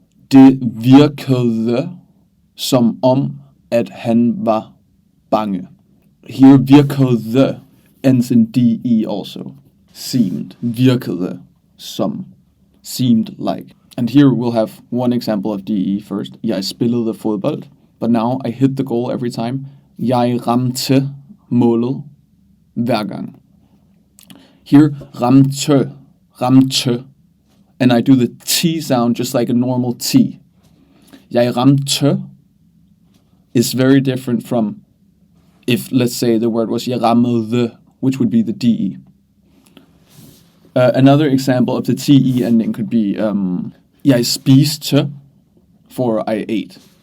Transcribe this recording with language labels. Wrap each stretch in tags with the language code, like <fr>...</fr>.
<da>Det virkede som om, at han var bange.</da> <en>Here, virkede ends in DE also. Seemed.</en> <da>Virkede som.</da> <en>Seemed like. And here we'll have one example of DE first.</en> <da>Jeg spillede fodbold,</da> <en>but now I hit the goal every time.</en> <da>Jeg ramte målet hver gang.</da> <en>Here, ramte. And I do the T sound just like a normal T. Jeg ramte is very different from if, let's say, the word was</en> <da>jeg rammede,</da> <en>which would be the DE. Another example of the TE ending could be jeg spiste, for I ate.</en>